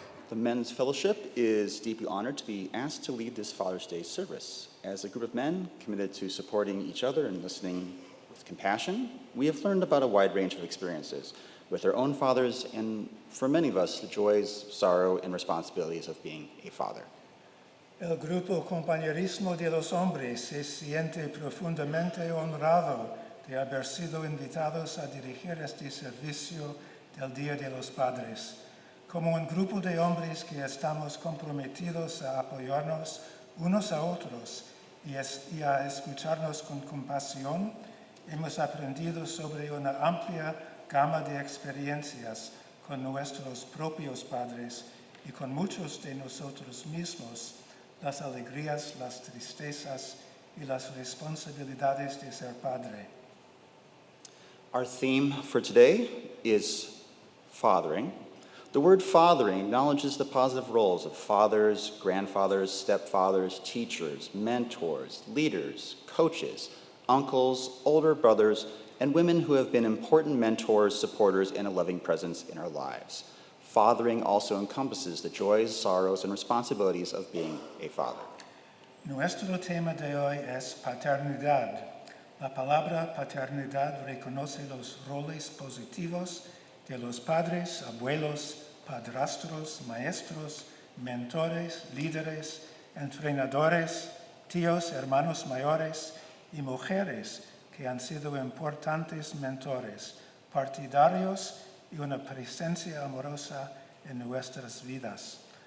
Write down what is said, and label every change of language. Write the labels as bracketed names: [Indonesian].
[English] The Men's Fellowship is deeply honored to be asked to lead this Father's Day service. As a group of men committed to supporting each other and listening with compassion, we have learned about a wide range of experiences with our own fathers and, for many of us, the joys, sorrow, and responsibilities of being a father. [Spanish] El Grupo Compañerismo de los Hombres se siente profundamente honrado de haber sido invitados a dirigir este servicio del Día de los Padres. Como un grupo de hombres que estamos comprometidos a apoyarnos unos a otros y a escucharnos con compasión, hemos aprendido sobre una amplia gama de experiencias con nuestros propios padres y con muchos de nosotros mismos, las alegrías, las tristezas y las responsabilidades de ser padre. [English] Our theme for today is fathering. The word fathering acknowledges the positive roles of fathers, grandfathers, stepfathers, teachers, mentors, leaders, coaches, uncles, older brothers, and women who have been important mentors, supporters, and a loving presence in our lives. Fathering also encompasses the joys, sorrows, and responsibilities of being a father. [Spanish] Nuestro tema de hoy es paternidad. La palabra paternidad reconoce los roles positivos de los padres, abuelos, padrastros, maestros, mentores, líderes, entrenadores, tíos, hermanos mayores y mujeres que han sido importantes mentores, partidarios y una presencia amorosa en nuestras vidas.